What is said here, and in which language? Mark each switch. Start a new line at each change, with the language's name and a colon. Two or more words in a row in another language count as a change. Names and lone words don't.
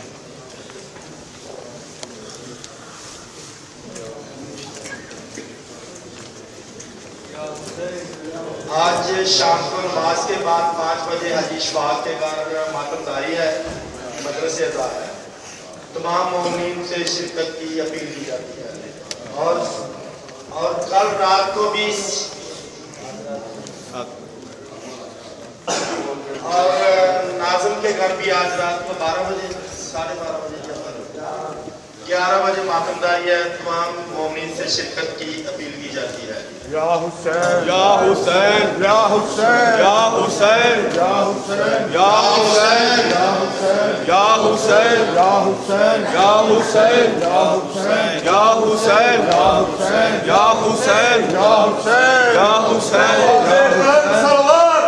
Urdu: آج شام کو نماز کے بعد 5 بجے حجی اشفاق کے گھر ماتم داری ہے، مدرس ازار ہے، تمام مومنین سے شرکت کی اپیل کی جاتی ہے، اور کل رات کو بھی اور ناظم کے گھر بھی آج رات کو 12 بجے 12:30 بجے 11 بجے ماتم داری ہے، تمام مومنین سے شرکت کی اپیل کی جاتی ہے۔
Arabic: یا حسین یا حسین یا حسین یا حسین یا حسین یا حسین یا حسین یا حسین یا حسین یا حسین یا حسین یا حسین یا حسین یا حسین یا حسین یا حسین